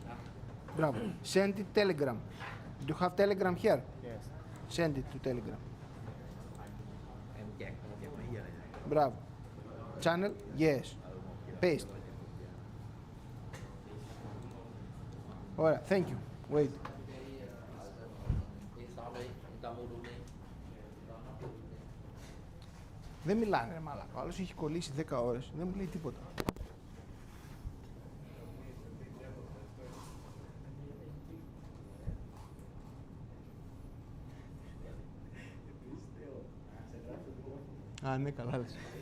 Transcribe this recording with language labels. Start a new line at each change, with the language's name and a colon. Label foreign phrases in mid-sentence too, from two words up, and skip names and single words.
English: Bravo. Send it Telegram. Do you have Telegram here? Yes. Send it to Telegram. Bravo. Channel? Yes. Paste. Alright, thank you. Wait.
Greek: Δεν μιλάνε ρε μαλάκα. Ο άλλος έχει κολλήσει 10 ώρες. Δεν μου λέει τίποτα. Α, ναι, καλά λες.